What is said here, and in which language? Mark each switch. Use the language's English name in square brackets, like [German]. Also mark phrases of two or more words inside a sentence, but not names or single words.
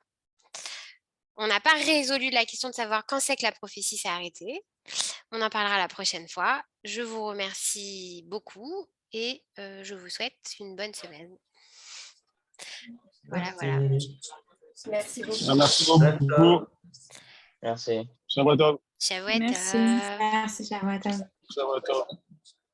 [French] On n'a pas résolu la question de savoir quand c'est que la prophétie s'est arrêtée. On en parlera la prochaine fois. Je vous remercie beaucoup et je vous souhaite une bonne semaine. Voilà, voilà. Merci beaucoup. Ah, merci beaucoup. Merci. [Hebrew] שבת טוב. שבת [French] Merci. [Hebrew] טוב. [French] Merci, [Hebrew] שבת טוב. שבת טוב.